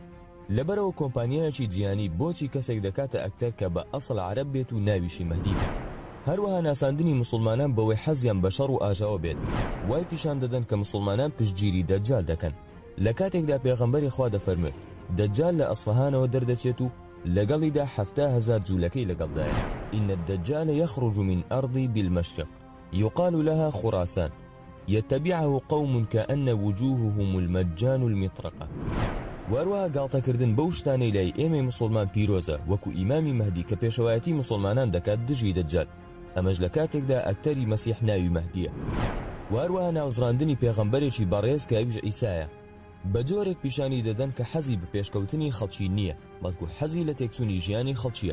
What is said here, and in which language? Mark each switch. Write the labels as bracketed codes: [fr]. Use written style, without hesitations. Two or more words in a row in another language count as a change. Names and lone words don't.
[ckb] لەبەرەوە کۆمپانیایەکی جیهانی بۆچی کەسێک دەکاتە ئەکتەر کە بە ئەسڵ عەرەب بێت و ناویشی مەهدی بێت. هەروەها ناساندنی مسلمانان بەوەی حەزیان بە شەڕ و ئاژاوە بێت، وای پیشان دەدەن کە مسلمانان پشتگیری دەجال دەکەن. لە کاتێکدا پێغەمبەری خوا دەفەرمێت دەجال لە ئەسفەهانەوە دەردەچێت و لەگەڵیدا 70,000 جوولەکەی لەگەڵدایە. [ar] إن الدجال يخرج من أرضي بالمشرق يقال لها خراسان يتبعه قوم كأن وجوههم المجان المطرقة. [ckb] وەروەها گاڵتەکردن بەو شتانەی لای ئێمەی مسلمان پیرۆزە وەکو ئیمامی مەهدی کە پێشەوایەتی مسلمانان دەکات دژی دەجال، ئەمەش لە کاتێکدا ئەکتەری مەسیح ناوی مەهدیە. وەروەها ناوزراندنی پێغەمبەرێکی بەڕێز کە ئەویش عیسایە بە جۆرێک پیشانی دەدەن کە حەزی بە پێشکەوتنی خەڵکی نییە، بەڵکو حەزی لە تێکچوونی ژیانی خەڵکیە.